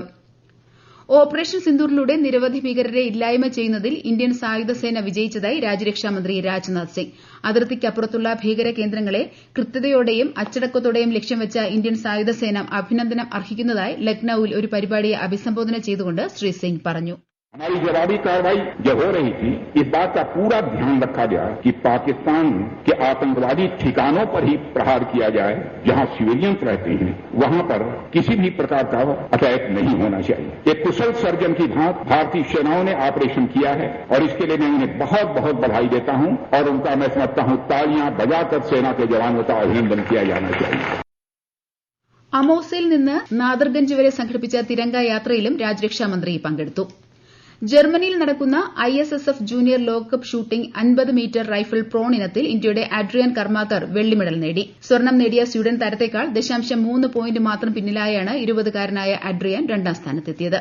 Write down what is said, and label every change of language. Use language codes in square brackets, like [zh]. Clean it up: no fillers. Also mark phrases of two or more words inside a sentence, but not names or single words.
[ml] ഓപ്പറേഷൻ സിന്ദൂറിലൂടെ നിരവധി ഭീകരരെ ഇല്ലായ്മ ചെയ്യുന്നതിൽ ഇന്ത്യൻ സായുധസേന വിജയിച്ചതായി രാജ്യരക്ഷാമന്ത്രി രാജ്നാഥ് സിംഗ്. അതിർത്തിക്കപ്പുറത്തുള്ള ഭീകര കേന്ദ്രങ്ങളെ കൃത്യതയോടെയും അച്ചടക്കത്തോടെയും ലക്ഷ്യം വെച്ച ഇന്ത്യൻ സായുധസേന അഭിനന്ദനം അർഹിക്കുന്നതായി ലക്നൌവിൽ ഒരു പരിപാടിയെ അഭിസംബോധന ചെയ്തുകൊണ്ട് ശ്രീ സിംഗ് പറഞ്ഞു. [hi] हमारी जवाबी कार्रवाई जो हो रही थी, इस बात का पूरा ध्यान रखा गया कि पाकिस्तान के आतंकवादी ठिकानों पर ही प्रहार किया जाए. जहां सिविलियंस रहते हैं वहां पर किसी भी प्रकार का अटैक नहीं होना चाहिए. एक कुशल सर्जन की भांति भारतीय सेनाओं ने ऑपरेशन किया है और इसके लिए मैं उन्हें बहुत बहुत बधाई देता हूं और उनका मैं समझता हूं तालियां बजाकर सेना के जवानों का अभिनंदन किया जाना चाहिए. [ml] അമോസയിൽ നിന്ന് നാദർഗഞ്ച് വരെ സംഘടിപ്പിച്ച തിരങ്ക യാത്രയിലും രാജ്യരക്ഷാമന്ത്രി പങ്കെടുത്തു. ജർമ്മനിയിൽ നടക്കുന്ന ISSF ജൂനിയർ ലോകകപ്പ് ഷൂട്ടിംഗ് 50 മീറ്റർ റൈഫിൾ പ്രോൺ ഇനത്തിൽ ഇന്ത്യയുടെ അഡ്രിയാൻ കർമാക്കർ വെള്ളി മെഡൽ നേടി. സ്വർണം നേടിയ സ്വീഡൻ താരത്തെക്കാൾ 0.3 പോയിന്റ് മാത്രം പിന്നിലായാണ് 20-കാരനായ അഡ്രിയാൻ രണ്ടാം സ്ഥാനത്തെത്തിയത്.